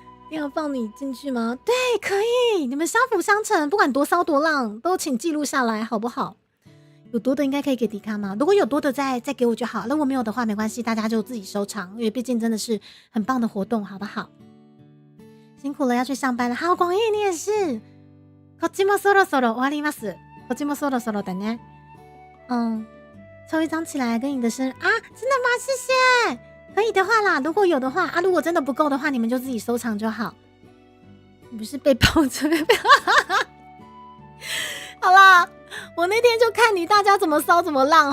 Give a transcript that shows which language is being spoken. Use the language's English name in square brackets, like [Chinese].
[Chinese] 要放你进去吗？对，可以。你们相辅相成，不管多骚多浪，都请记录下来，好不好？有多的应该可以给迪卡吗？如果有多的再给我就好。如果没有的话，没关系，大家就自己收藏，因为毕竟真的是很棒的活动，好不好？辛苦了，要去上班了。好，广义你也是。 [Japanese] こっちもそろそろ終わります。こっちもそろそろだね。 [Chinese] 抽一张起来跟你的生日啊，真的吗？谢谢。可以的话啦，如果有的话啊，如果真的不够的话，你们就自己收藏就好。你不是被抱着？好啦，我那天就看你大家怎么骚怎么浪齁。